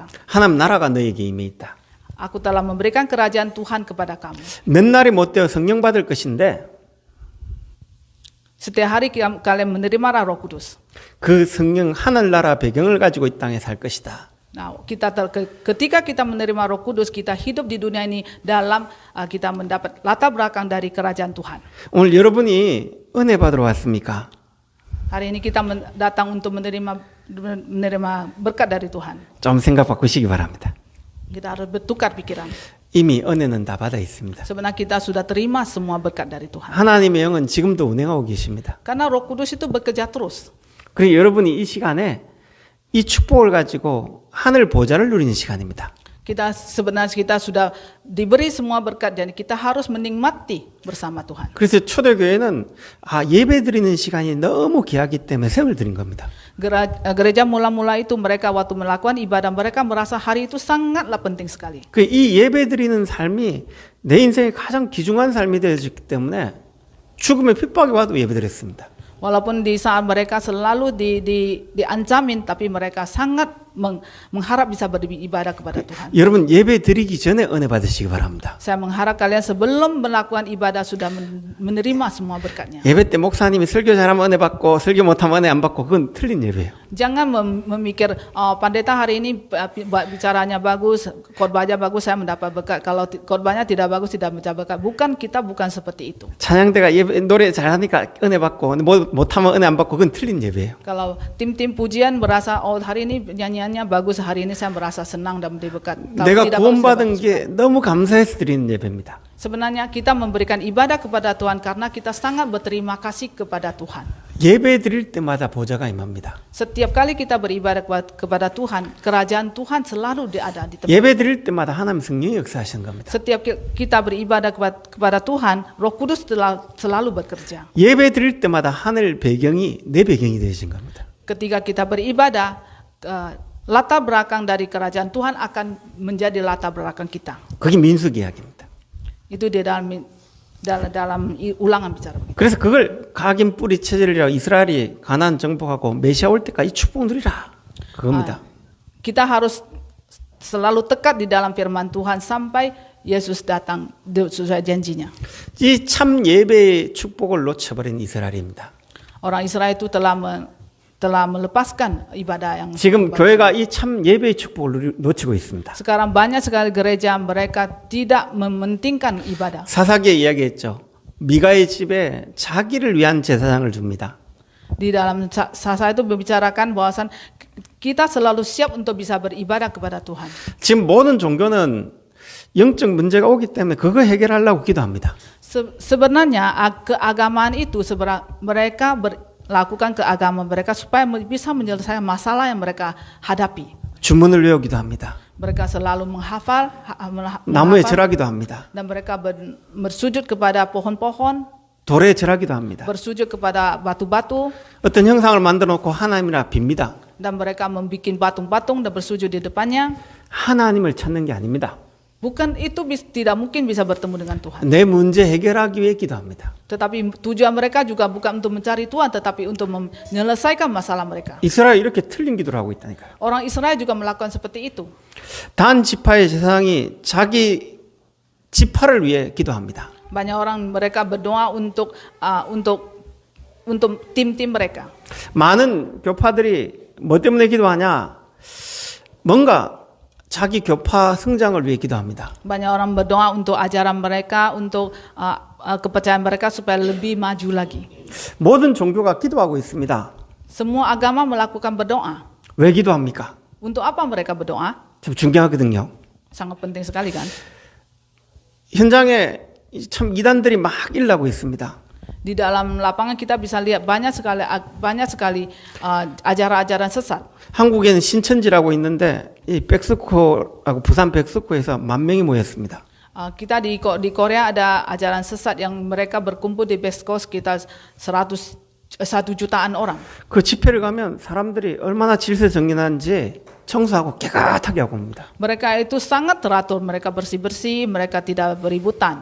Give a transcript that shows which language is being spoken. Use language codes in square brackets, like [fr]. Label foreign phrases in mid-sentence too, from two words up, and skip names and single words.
[ko] 하나님 나라가 너에게 임해 있다. [id] Aku telah memberikan kerajaan Tuhan kepada kamu. [ko] 몇 날이 못 되어 성령 받을 것인데 [id] Setiap hari kalian menerima Roh Kudus. [ko] 그 성령 하늘나라 배경을 가지고 이 땅에 살 것이다. [id] Nah, ketika kita menerima Roh Kudus, kita hidup di dunia ini dalam kita mendapat latar belakang dari kerajaan Tuhan. [ko] 오늘 여러분이 은혜 받으러 왔습니까? [id] Hari ini kita datang untuk menerima berkat dari Tuhan. [ko] 좀 생각 바꾸시기 바랍니다. [id] Kita harus bertukar pikiran. [ko] 이미 은혜는 다 받아 있습니다. [id] Sebenarnya kita sudah terima semua berkat dari Tuhan. [ko] 하나님의 영은 지금도 운행하고 계십니다. [id] Karena Roh Kudus itu bekerja terus. [ko] 그리고 여러분이 이 시간에 이 축복을 가지고 하늘 보좌를 누리는 시간입니다. [id] Sebenarnya kita sudah diberi semua berkat dan kita harus menikmati bersama Tuhan. [ko] 그래서 초대교회는 예배 드리는 시간이 너무 귀하기 때문에 세월 드린 겁니다. [id] Gereja mula-mula itu mereka waktu melakukan ibadah mereka merasa hari itu sangatlah penting sekali. [ko] 이 예배 드리는 삶이 내 인생의 가장 귀중한 삶이 되어졌기 때문에 죽음의 핍박이 와도 예배드렸습니다. [id] Walaupun di saat mereka selalu diancamin, tapi mereka sangat mengharap bisa beribadah kepada Tuhan. [ko] 여러분 예배 드리기 전에 은혜 받으시기 바랍니다. [id] Saya mengharap kalian sebelum melakukan ibadah sudah menerima semua berkatnya. [ko] 예배 때 목사님이 설교 잘하면 은혜 받고 설교 못하면 은혜 안 받고 그건 틀린 예배예요. [id] Jangan memikir pendeta hari ini bicaranya bagus, khotbahnya bagus, saya mendapat berkat. Kalau khotbahnya tidak bagus, tidak mendapat berkat. Bukan seperti itu. [ko] 찬양대가 예배 노래 잘하니까 은혜 받고 못하면 은혜 안 받고 그건 틀린 예배예요. [id] Kalau tim-tim pujian merasa hari ini nyanyiannya bagus, hari ini saya merasa senang dan mendapat berkat. [ko] 내가 구원받은 게 너무 감사해서 드리는 예배입니다. [id] Sebenarnya kita memberikan ibadah kepada Tuhan karena kita sangat berterima kasih kepada Tuhan. [ko] 예배 드릴 때마다 보좌가 임합니다. [id] Setiap kali kita beribadah kepada Tuhan, kerajaan Tuhan selalu ada di tempat. [ko] 예배 드릴 때마다 하나님 성령이 역사하시는 겁니다. [id] Setiap kita beribadah kepada Tuhan, Roh Kudus selalu bekerja. [ko] 예배 드릴 때마다 하늘 배경이 내 배경이 되신 겁니다. [id] Ketika kita beribadah, latar belakang dari kerajaan Tuhan akan menjadi latar belakang kita. [ko] 그게 민수기 이야기입니다. [id] Itu di dalam ulangan bicara. [ko] 그래서 그걸 각인 뿌리 체질이라고 이스라엘이 가나안 정복하고 메시아 올 때까지 축복 누리라 그겁니다. [id] Kita harus selalu tekat di dalam firman Tuhan sampai Yesus datang sesuai janjinya. [ko] 이 참 예배의 축복을 놓쳐버린 이스라엘입니다. [id] Orang Israel itu telah melepaskan ibadah yang [ko] 지금 교회가 이 참 예배의 축복을 놓치고 있습니다. [id] Sekarang banyak sekali gereja mereka tidak mementingkan ibadah. [ko] 사사기에 이야기했죠. 미가의 집에 자기를 위한 제사장을 줍니다. [id] Di dalam Sasa itu membicarakan bahwasan kita selalu siap untuk bisa beribadah kepada Tuhan. [ko] 지금 모든 종교는 영적 문제가 오기 때문에 그거 해결하려고 기도합니다. [id] Sebenarnya keagamaan itu mereka lakukan keagamaan mereka supaya bisa menyelesaikan masalah yang mereka hadapi. [ko] 주문을 외우기도 합니다. [id] Mereka selalu menghafal [ko] 나무에 절하기도 합니다. [id] dan mereka bersujud kepada pohon-pohon, [ko] 돌에 절하기도 합니다. [id] bersujud kepada batu-batu, [ko] 어떤 형상을 만들어 놓고 하나님이라 빕니다. [id] dan mereka membuat patung-patung dan bersujud di depannya. [ko] 하나님을 찾는 게 아닙니다. [id] Bukan itu tidak mungkin bisa bertemu dengan Tuhan. [ko] 내 문제 해결하기 위해 기도합니다. [id] Tetapi tujuan mereka juga bukan untuk mencari Tuhan, tetapi untuk menyelesaikan masalah mereka. [ko] 이스라엘 이렇게 틀린 기도를 하고 있다니까요. [id] Orang Israel juga melakukan seperti itu. [ko] 단 지파의 제사장이 자기 지파를 위해 기도합니다. [id] Banyak orang mereka berdoa untuk tim-tim mereka. [ko] 많은 교파들이 뭐 때문에 기도하냐? 뭔가 자기 교파 성장을 위해 기도합니다. [id] Banyak orang berdoa untuk ajaran mereka, untuk kepercayaan mereka supaya lebih maju lagi. [ko] 모든 종교가 기도하고 있습니다. [id] Semua agama melakukan berdoa. [ko] 왜 기도합니까? [id] Untuk apa mereka berdoa? [ko] 참 중요하거든요. [id] Sangat penting sekali kan? [ko] 현장에 참 이단들이 막 일나고 있습니다. [id] Di dalam lapangan kita bisa lihat banyak sekali ajaran-ajaran sesat. [ko] 한국에는 신천지라고 있는데 이 백스코하고 부산 백스코에서 10,000명이 모였습니다. [id] Kita di Korea ada ajaran sesat yang mereka berkumpul di Besko sekitar 1 jutaan orang. [ko] 그 집회를 가면 사람들이 얼마나 질서 정연한지 청소하고 깨끗하게 하고 옵니다. [id] Mereka itu sangat teratur, mereka bersih-bersih, mereka tidak beributan.